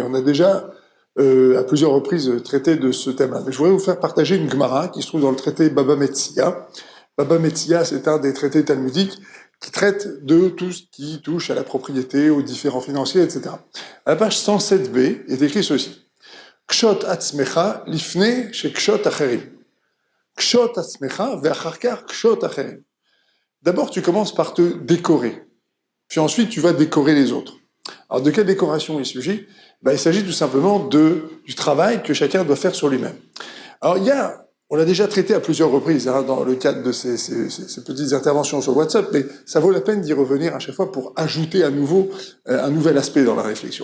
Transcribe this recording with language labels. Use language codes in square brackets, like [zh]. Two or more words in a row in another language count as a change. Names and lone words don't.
[fr] On a déjà à plusieurs reprises traité de ce thème-là. Mais je voudrais vous faire partager une Gemara qui se trouve dans le traité Baba Metzia. Baba Metzia, c'est un des traités talmudiques qui traite de tout ce qui touche à la propriété, aux différents financiers, etc. À la page 107b est écrit ceci. [he] קשוט עצמך לפני ש קשוט אחרים. קשוט עצמך ואחר כך קשוט אחרים. [fr] D'abord, tu commences par te décorer. Puis ensuite, tu vas décorer les autres. Alors, de quelle décoration il s'agit? Il s'agit tout simplement du travail que chacun doit faire sur lui-même. Alors, on l'a déjà traité à plusieurs reprises dans le cadre de ces petites interventions sur WhatsApp, mais ça vaut la peine d'y revenir à chaque fois pour ajouter à nouveau un nouvel aspect dans la réflexion.